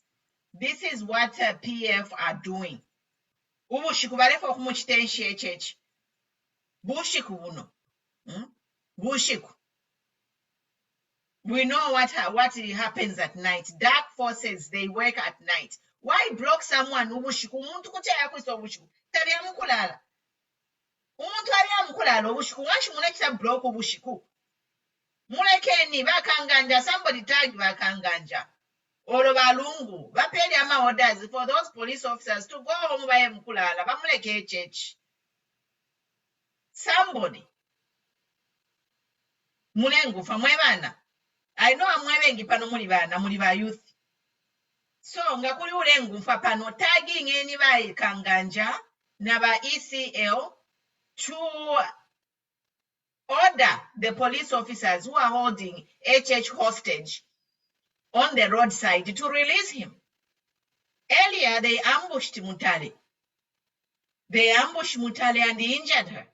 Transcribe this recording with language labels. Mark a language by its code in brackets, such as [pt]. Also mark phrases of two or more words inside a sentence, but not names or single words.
[en] This is what PF are doing. [bem] Bushiku. [en] We know what happens at night. Dark forces, they work at night. Why block someone? [bem] Ubushiku umuntu kuchaya kwiso ubushiku. Taliya mukulala. Umuntu aliya mukulala ubushiku. Wanshi mulekisa block ubushiku. Mulekeni bakanganja. [en] Somebody tagged bakanganja. [bem] Olo balungu. Bapeli ama [en] orders for those police officers to go home [bem] baye mukulala. Bamuleke church. Somebody. mulengufa mwebana. [en] I know [bem] amwebengi pano muli bana muli ba youth. [en] So [bem] nga kuli ulengufa pano [en] tagging [bem] eni ba Kanganja na ba ECL [en] to order the police officers who are holding HH hostage on the roadside to release him. Earlier, they ambushed Mutale. They ambushed Mutale and they injured her.